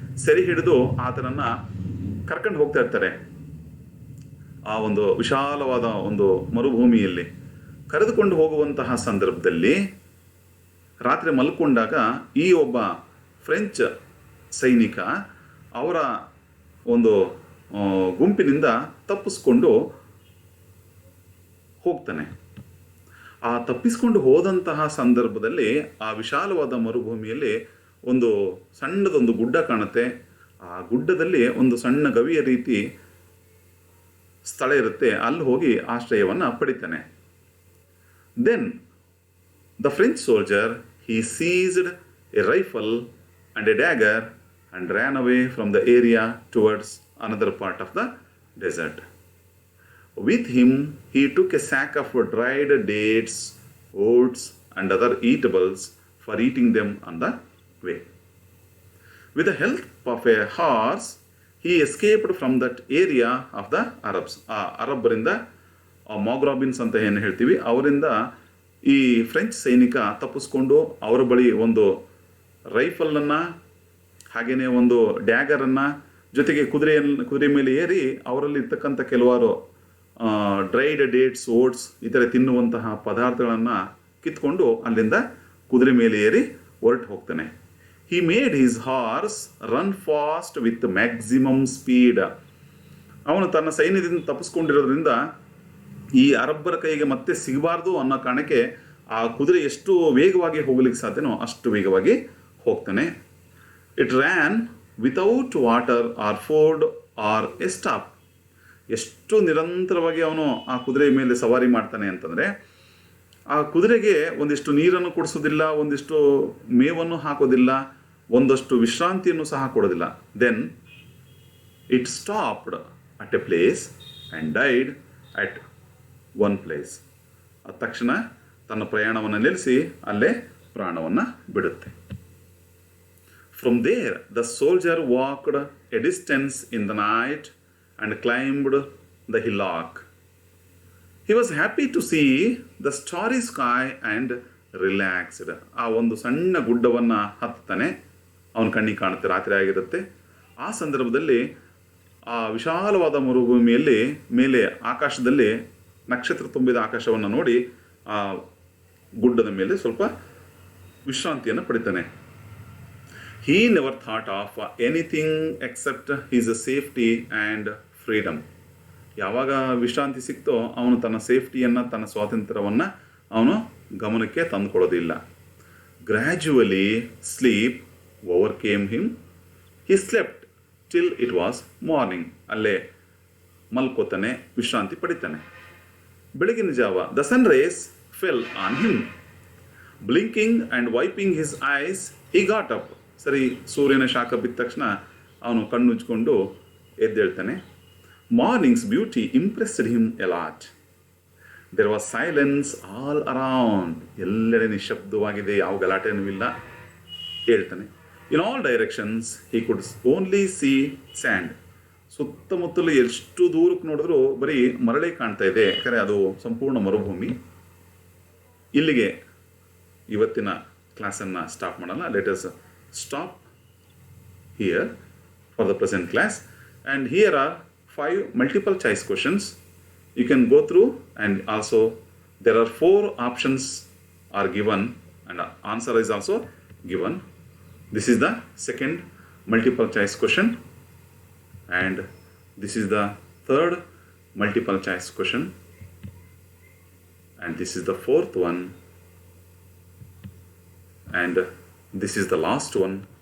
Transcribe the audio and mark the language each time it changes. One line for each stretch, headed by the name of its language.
Kannada: ಸೆರೆ ಹಿಡಿದು ಆತನನ್ನು ಕರ್ಕೊಂಡು ಹೋಗ್ತಾ ಇರ್ತಾರೆ. ಆ ಒಂದು ವಿಶಾಲವಾದ ಒಂದು ಮರುಭೂಮಿಯಲ್ಲಿ ಕರೆದುಕೊಂಡು ಹೋಗುವಂತಹ ಸಂದರ್ಭದಲ್ಲಿ ರಾತ್ರಿ ಮಲ್ಕೊಂಡಾಗ ಈ ಒಬ್ಬ ಫ್ರೆಂಚ್ ಸೈನಿಕ ಅವರ ಒಂದು ಗುಂಪಿನಿಂದ ತಪ್ಪಿಸ್ಕೊಂಡು ಹೋಗ್ತಾನೆ. ಆ ತಪ್ಪಿಸ್ಕೊಂಡು ಹೋದಂತಹ ಸಂದರ್ಭದಲ್ಲಿ ಆ ವಿಶಾಲವಾದ ಮರುಭೂಮಿಯಲ್ಲಿ ಒಂದು ಸಣ್ಣದೊಂದು ಗುಡ್ಡ ಕಾಣುತ್ತೆ. ಆ ಗುಡ್ಡದಲ್ಲಿ ಒಂದು ಸಣ್ಣ ಗವಿಯ ರೀತಿ ಸ್ಥಳ ಇರುತ್ತೆ. ಅಲ್ಲಿ ಹೋಗಿ ಆಶ್ರಯವನ್ನು ಪಡಿತಾನೆ.
English: Then the French soldier he seized a rifle and a dagger and ran away from the area towards another part of the desert. With him, he took a sack of dried dates, oats, and other eatables for eating them on the way. With the help of a horse, he escaped from that area of the Arabs.
Kannada: ಅರಬ್ಬರಿಂದ ಮಾಗ್ರಾಬಿನ್ಸ್ ಅಂತ ಏನು ಹೇಳ್ತೀವಿ, ಅವರಿಂದ ಈ French ಸೈನಿಕ ತಪ್ಪಿಸ್ಕೊಂಡು ಅವರ ಬಳಿ ಒಂದು ರೈಫಲನ್ನು ಹಾಗೆಯೇ ಒಂದು ಡ್ಯಾಗರನ್ನು ಜೊತೆಗೆ ಕುದುರೆ ಮೇಲೆ ಏರಿ ಅವರಲ್ಲಿ ಇರ್ತಕ್ಕಂಥ ಕೆಲವಾರು ಡ್ರೈಡ್ ಡೇಟ್ಸ್, ಓಟ್ಸ್ ಈ ಥರ ತಿನ್ನುವಂತಹ ಪದಾರ್ಥಗಳನ್ನು ಕಿತ್ಕೊಂಡು ಅಲ್ಲಿಂದ ಕುದುರೆ ಮೇಲೆ ಏರಿ ಹೊರಟು ಹೋಗ್ತಾನೆ.
English: He made his horse run fast with maximum speed.
Kannada: ಅವನು ತನ್ನ ಸೈನ್ಯದಿಂದ ತಪ್ಪಿಸ್ಕೊಂಡಿರೋದ್ರಿಂದ ಈ ಅರಬ್ಬರ ಕೈಗೆ ಮತ್ತೆ ಸಿಗಬಾರ್ದು ಅನ್ನೋ ಕಾರಣಕ್ಕೆ ಆ ಕುದುರೆ ಎಷ್ಟು ವೇಗವಾಗಿ ಹೋಗ್ಲಿಕ್ಕೆ ಸಾಧ್ಯನೋ ಅಷ್ಟು ವೇಗವಾಗಿ ಹೋಗ್ತಾನೆ.
English: It ran without water or food or a stop.
Kannada: ಎಷ್ಟು ನಿರಂತರವಾಗಿ ಅವನು ಆ ಕುದುರೆ ಮೇಲೆ ಸವಾರಿ ಮಾಡ್ತಾನೆ ಅಂತಂದರೆ, ಆ ಕುದುರೆಗೆ ಒಂದಿಷ್ಟು ನೀರನ್ನು ಕುಡಿಸೋದಿಲ್ಲ, ಒಂದಿಷ್ಟು ಮೇವನ್ನು ಹಾಕೋದಿಲ್ಲ, ಒಂದಷ್ಟು ವಿಶ್ರಾಂತಿಯನ್ನು ಸಹ ಕೊಡೋದಿಲ್ಲ.
English: Then it stopped at a place and died at one place.
Kannada: ಅದ ತಕ್ಷಣ ತನ್ನ ಪ್ರಯಾಣವನ್ನು ನಿಲ್ಲಿಸಿ ಅಲ್ಲೇ ಪ್ರಾಣವನ್ನು ಬಿಡುತ್ತೆ.
English: From there the soldier walked a distance in the night and climbed the hillock. He was happy to see the starry sky and relaxed.
Kannada: ಆ ಒಂದು ಸಣ್ಣ ಗುಡ್ಡವನ್ನು ಹತ್ತಾನೆ. ಅವನ ಕಣ್ಣಿಗೆ ಕಾಣುತ್ತೆ, ರಾತ್ರಿ ಆಗಿರುತ್ತೆ. ಆ ಸಂದರ್ಭದಲ್ಲಿ ಆ ವಿಶಾಲವಾದ ಮರುಭೂಮಿಯಲ್ಲಿ ಮೇಲೆ ಆಕಾಶದಲ್ಲಿ ನಕ್ಷತ್ರ ತುಂಬಿದ ಆಕಾಶವನ್ನು ನೋಡಿ ಆ ಗುಡ್ಡದ ಮೇಲೆ ಸ್ವಲ್ಪ ವಿಶ್ರಾಂತಿಯನ್ನು ಪಡಿತಾನೆ.
English: He never thought of anything except his safety and freedom.
Kannada: ಯಾವಾಗ ವಿಶ್ರಾಂತಿ ಸಿಕ್ತೋ ಅವನು ತನ್ನ ಸೇಫ್ಟಿಯನ್ನು, ತನ್ನ ಸ್ವಾತಂತ್ರ್ಯವನ್ನು ಅವನು ಗಮನಕ್ಕೆ ತಂದುಕೊಳ್ಳೋದಿಲ್ಲ.
English: Gradually sleep overcame him. He slept till it was morning.
Kannada: ಅಲ್ಲೇ ಮಲ್ಕೋತಾನೆ, ವಿಶ್ರಾಂತಿ ಪಡಿತಾನೆ. ಬೆಳಗಿನ ಜಾವ,
English: the sun rays fell on him. Blinking and wiping his eyes, he got up.
Kannada: ಸರಿ, ಸೂರ್ಯನ ಶಾಖ ಬಿದ್ದ ತಕ್ಷಣ ಅವನು ಕಣ್ಣುಜ್ಕೊಂಡು ಎದ್ದೇಳ್ತಾನೆ.
English: Morning's beauty impressed him a lot. There was silence all around.
Kannada: ಎಲ್ಲೆಡೆ ನಿಶಬ್ದವಾಗಿದೆ, ಯಾವ ಗಲಾಟೆನೂ ಇಲ್ಲ. ಹೇಳ್ತಾನೆ.
English: In all directions he could only see sand.
Kannada: ಸುತ್ತಮುತ್ತಲು ಎಷ್ಟು ದೂರಕ್ಕೆ ನೋಡಿದ್ರು ಬರೀ ಮರಳೇ ಕಾಣ್ತಾ ಇದೆ, ಯಾಕಂದರೆ ಅದು ಸಂಪೂರ್ಣ ಮರುಭೂಮಿ. ಇಲ್ಲಿಗೆ ಇವತ್ತಿನ ಕ್ಲಾಸನ್ನು ಸ್ಟಾಪ್ ಮಾಡೋಣ.
English: Let us stop here for the present class. And here are 5 multiple choice questions. You can go through, and also there are 4 options are given and answer is also given. This is the second multiple choice question, and this is the third multiple choice question, and this is the fourth one, and this is the last one.